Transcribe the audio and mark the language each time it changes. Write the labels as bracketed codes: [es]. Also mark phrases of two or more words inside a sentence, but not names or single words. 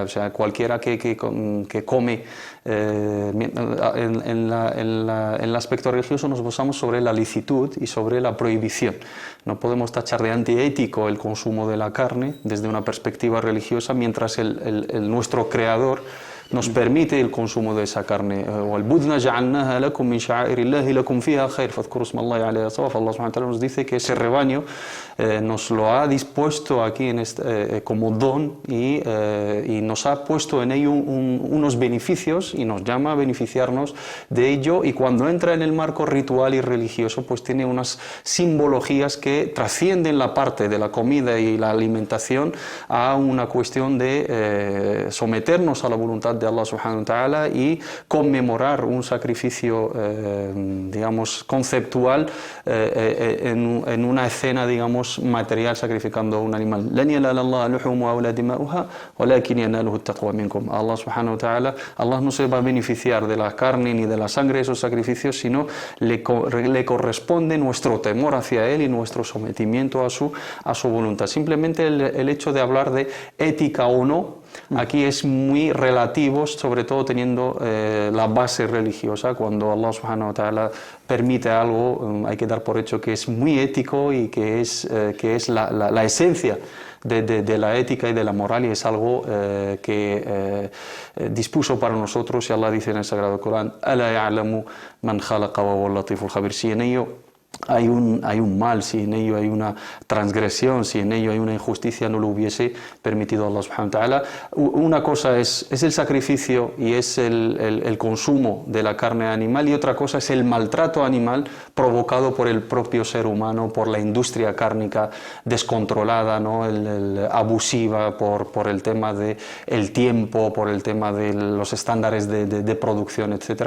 [es] O sea, cualquiera que come en el aspecto religioso nos basamos sobre la licitud y sobre la prohibición. No podemos tachar de antiético el consumo de la carne desde una perspectiva religiosa, mientras nuestro Creador nos permite el consumo de esa carne. [ar] الله سبحانه وتعالى [es] nos dice que ese rebaño nos lo ha dispuesto aquí como don, y nos ha puesto en ello unos beneficios y nos llama a beneficiarnos de ello, y cuando entra en el marco ritual y religioso, pues tiene unas simbologías que trascienden la parte de la comida y la alimentación a una cuestión de someternos a la voluntad de [ar] الله سبحانه وتعالى [es] y conmemorar un sacrificio, digamos, conceptual en una escena, digamos, material, sacrificando un animal. [ar] الله سبحانه وتعالى, [es] Allah no se va a beneficiar de la carne ni de la sangre de esos sacrificios, sino le corresponde nuestro temor hacia Él y nuestro sometimiento a su voluntad. Simplemente el hecho de hablar de ética o no Aquí es muy relativo, sobre todo teniendo la base religiosa. Cuando [ar] الله سبحانه وتعالى [es] permite algo, hay que dar por hecho que es muy ético y que es la esencia de la ética y de la moral, y es algo que dispuso para nosotros, y Allah dice en el Sagrado Corán: [ar] "ألا يعلم من خلق وهو اللطيف الخبير". [es] Si en ello hay un mal, si en ello hay una transgresión, si en ello hay una injusticia, no lo hubiese permitido [ar] الله سبحانه وتعالى. [es] Una cosa es el sacrificio y es el consumo de la carne animal, y otra cosa es el maltrato animal provocado por el propio ser humano, por la industria cárnica descontrolada, ¿no? Abusiva, por el tema del tiempo, por el tema de los estándares de producción, etc.